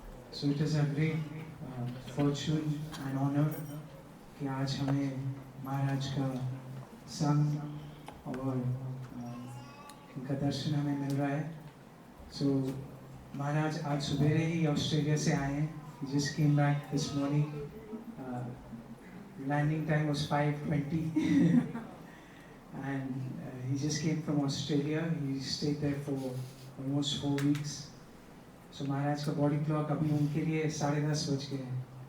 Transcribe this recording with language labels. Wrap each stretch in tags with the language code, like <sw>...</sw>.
<en>So it is a great fortune and honor</en> <hi>कि आज हमें महाराज का संग और इनका दर्शन हमें मिल रहा है. So महाराज आज सुबह ही ऑस्ट्रेलिया से आए हैं.</hi> <en>He just came back this morning. Landing time was 5:20 and he just came from Australia. He stayed there for almost 4 weeks.</en> <hi>So महाराज का बॉडी क्लॉक अभी उनके लिए 10:30 बज गए हैं.</hi>